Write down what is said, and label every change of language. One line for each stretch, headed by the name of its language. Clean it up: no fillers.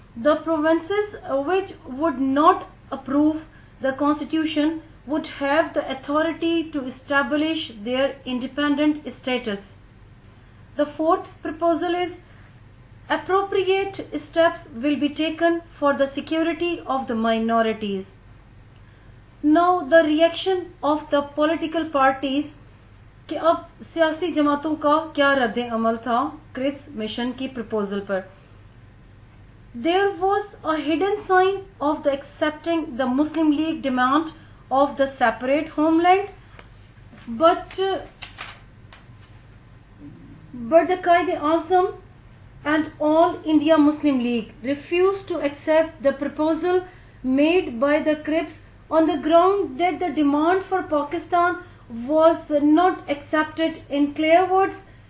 English: The provinces which would not approve the constitution would have the authority to establish their independent status. The 4th proposal is, appropriate steps will be taken for the security of the minorities. Now the reaction of the political parties،
Urdu: کہ اب سیاسی جماعتوں کا کیا رد عمل تھا کرپس mission کی proposal per.
English: There was a hidden sign of the accepting the Muslim League demand of the separate homeland, but the Qaid-e-Azam and All India Muslim League refused to accept the proposal made by the Cripps on the ground that the demand for Pakistan was not accepted in clear words